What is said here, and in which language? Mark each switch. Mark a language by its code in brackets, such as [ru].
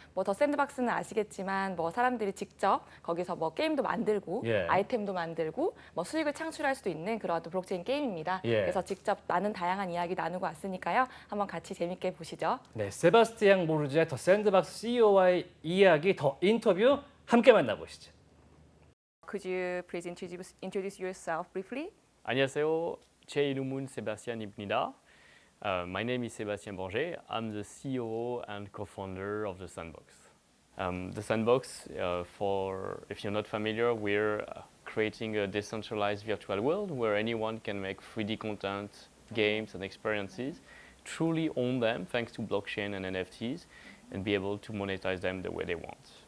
[ko] 뭐 더 샌드박스는 아시겠지만 뭐 사람들이 직접 거기서 뭐 게임도 만들고 예. 아이템도 만들고 뭐 수익을 창출할 수도 있는 그런 또 블록체인 게임입니다. 예. 그래서 직접 많은 다양한 이야기 나누고 왔으니까요. 한번 같이 재밌게 보시죠. 네, 세바스티앙 보르제 더 샌드박스 CEO와의 이야기 더 인터뷰 함께 만나보시죠. [en] Could you please introduce yourself briefly? [ko] 안녕하세요. 제 이름은 세바스찬입니다. [en] My name is Sébastien Bourget. I'm the CEO and co-founder of the Sandbox. The Sandbox, if you're not familiar, we're creating a decentralized virtual world where anyone can make 3D content, games, and experiences, truly own them thanks to blockchain and NFTs, and be able to monetize them the way they want.